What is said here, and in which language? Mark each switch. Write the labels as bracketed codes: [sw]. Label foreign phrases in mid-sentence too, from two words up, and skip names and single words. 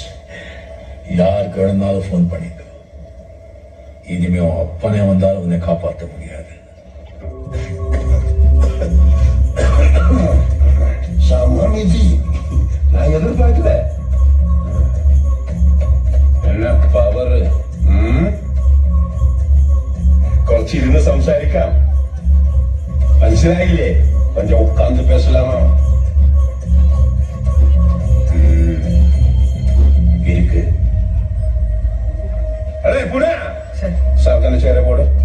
[ta] யாருக்கு வேணும்னாலும் போன் பண்ணிட்டு, இனிமே அப்பனே வந்தாலும் உன்னை காப்பாற்ற முடியாது. சமாளிதி நான் எதிர்பார்க்கல. என்ன പവർ? [ml] കുറച്ചിരുന്ന് സംസാരിക്കാം, മനസ്സിലായില്ലേ? [ta] கொஞ்சம் உட்கார்ந்து பேசலாமா? இருக்கு. அடே புடா, சார்தான சேர போடு.